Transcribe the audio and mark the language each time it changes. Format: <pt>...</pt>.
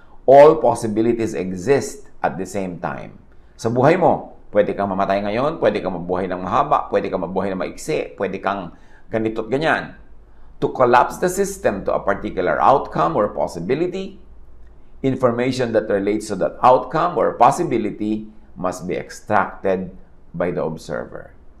<en>All possibilities exist at the same time.</en> <tl>Sa buhay mo, pwede kang mamatay ngayon, pwede kang mabuhay ng mahaba, pwede kang mabuhay ng maiksi, pwede kang ganito't ganyan.</tl> <en>To collapse the system to a particular outcome or possibility, information that relates to that outcome or possibility must be extracted by the observer.</en>